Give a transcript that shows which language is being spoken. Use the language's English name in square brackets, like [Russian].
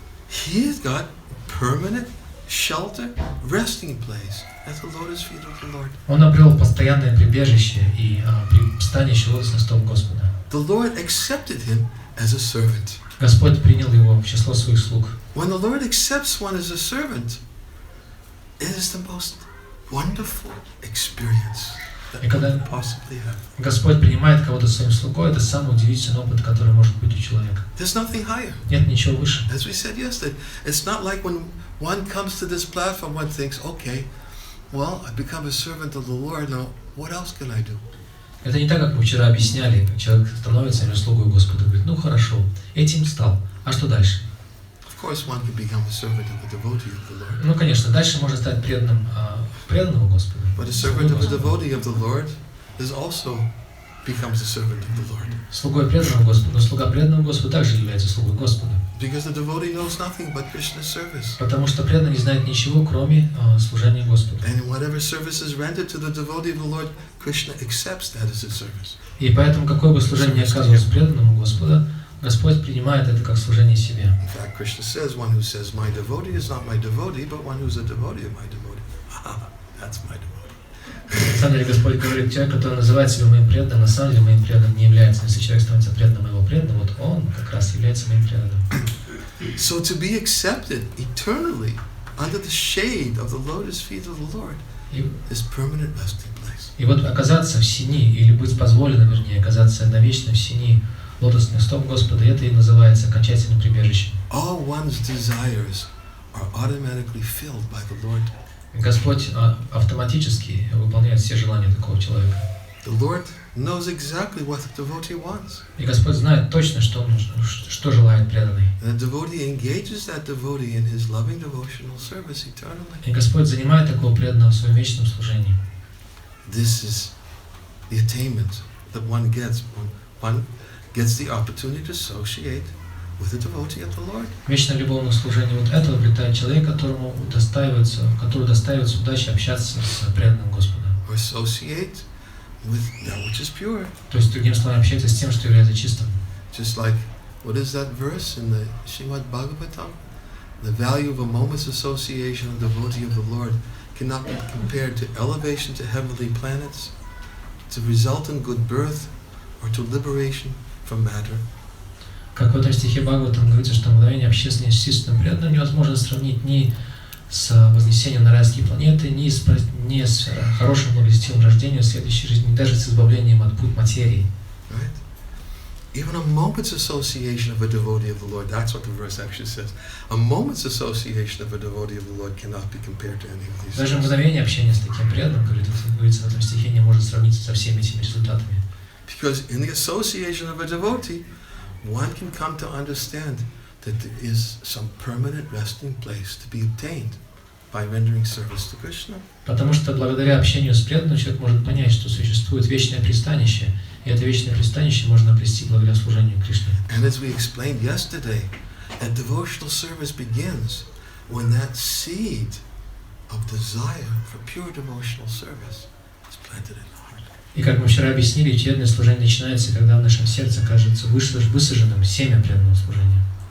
[English] He has got permanent shelter, resting place at the lotus feet of the Lord. [Russian] Он обрел постоянное прибежище и пристанище лотосных стоп Господа. [English] The Lord accepted him as a servant. [Russian] Господь принял его в число своих слуг. [English] When the Lord accepts one as a servant, it is the most wonderful experience that one can possibly have. [Russian] Господь принимает кого-то своим слугой, это самый удивительный опыт, который может быть у человека. [English] There's nothing higher. [Russian] Нет ничего выше. [English] As we said yesterday, it's not like when one comes to this platform, one thinks, okay, well, I become a servant of the Lord, now what else can I do? [Russian] Это не так, как мы вчера объясняли, как человек становится слугой Господа, говорит: ну хорошо, этим стал, а что дальше? [English] Of course, one can become a servant of a devotee of the Lord. [Russian] Ну, конечно, дальше можно стать преданным Господу. [English] But a servant of a devotee of the Lord is also becomes a servant of the Lord. [Russian] Слугой преданного Господу, но слуга преданного Господу также является слугой Господа. [English] Because the devotee knows nothing but Krishna's service. [Russian] Потому что преданный не знает ничего, кроме служения Господу. [English] And whatever service is rendered to the devotee of the Lord, Krishna accepts that as a service. [Russian] И поэтому какое бы служение оказывалось преданному Господу, Господь принимает это как служение себе. [English] In fact, Krishna says, one who says, my devotee is not my devotee, but one who's a devotee of my devotee. That's my devotee. [Russian] На самом деле Господь говорит: человек, который называет себя моим преданным, на самом деле моим преданным не является. Но если человек становится преданным моего преданного, вот он как раз является моим преданным. [English] So to be accepted eternally under the shade of the lotus feet of the Lord is permanent resting place. [Russian] И вот оказаться в сени, или быть позволено, вернее, оказаться навечно в сени лотосных стоп Господа, это и называется окончательным прибежищем. [English] All one's desires are automatically filled by the Lord. [Russian] Господь автоматически выполняет все желания такого человека. [English] The Lord knows exactly what the devotee wants. [Russian] И Господь знает точно, что желает преданный. [English] And the devotee engages that devotee in his loving devotional service eternally. [Russian] И Господь занимает такого преданного в своем вечном служении. [English] This is the attainment that one gets when one gets the opportunity to associate with the devotee of the Lord. [Russian] Вечно любовное служение, вот это обретает человек, который удостаивается удачи общаться с преданным Господом. [English] Or associate with that which is pure. [Russian] То есть, другими словами, общаться с тем, что является чистым. [English] Just like, what is that verse in the Srimad Bhagavatam? The value of a moment's association with the devotee of the Lord cannot be compared to elevation to heavenly planets, to result in good birth, or to liberation from matter. [Russian] Как в этом стихе Бхагаватам говорится, что мгновение общения с чистым преданным невозможно сравнить ни с вознесением на райские планеты, ни с хорошим благочестивым рождением в следующей жизни, ни даже с избавлением от пут материи. [English] Right? Even a moment's association of a devotee of the Lord, that's what the verse actually says. A moment's association of a devotee of the Lord cannot be compared to any of these. [Russian] Даже мгновение общения с таким преданным, говорится в этом стихе, не может сравниться со всеми этими результатами. [English] Because in the association of a devotee, one can come to understand that there is some permanent resting place to be obtained by rendering service to Krishna. [Russian] Потому что благодаря общению с преданным человек может понять, что существует вечное пристанище, и это вечное пристанище можно обрести благодаря служению Кришне. [English] And as we explained yesterday, that devotional service begins when that seed of desire for pure devotional service is planted in the heart. [Russian] И как мы вчера объяснили, честное служение начинается, когда в нашем сердце кажется высаженным семя преданного служения.